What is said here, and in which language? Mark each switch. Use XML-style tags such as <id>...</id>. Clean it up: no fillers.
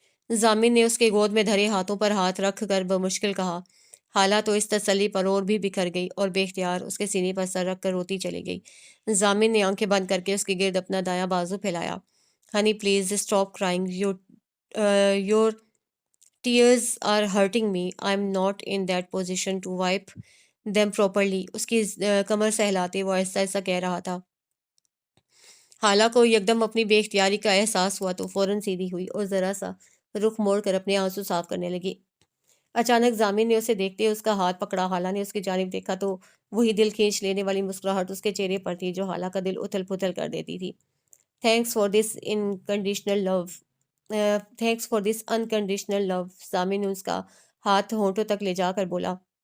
<ur>ضامن نے اس کے گود میں دھرے ہاتھوں پر ہاتھ رکھ کر بمشکل کہا۔ حالہ تو اس تسلی پر اور بھی بکھر گئی، اور بے اختیار اس کے سینے پر سر رکھ کر روتی چلی گئی۔ ضامن نے آنکھیں بند کر کے اس کے گرد اپنا دایاں بازو پھیلایا۔</ur> <en>Honey please stop crying, your tears are hurting me. I'm not in that position to wipe them properly.</en> <ur>اس کی کمر سہلاتے وہ ایسا ایسا کہہ رہا تھا۔ حالہ کو یکدم اپنی بے اختیاری کا احساس ہوا تو فوراً سیدھی ہوئی اور ذرا سا رخ موڑ کر اپنے آنسو صاف کرنے لگی۔ اچانک ضامن نے اسے دیکھتے اس کا ہاتھ پکڑا۔ حالہ نے اس کی جانب دیکھا تو وہی دل کھینچ لینے والی مسکراہٹ اس کے چہرے پر تھی، جو حالہ کا دل اتھل پتھل کر دیتی تھی۔</ur> <en>thanks for this unconditional love,</en> <ur>thanks for this unconditional لو، ضامن نے اس کا ہاتھ ہونٹوں تک لے جا کر بولا۔</ur>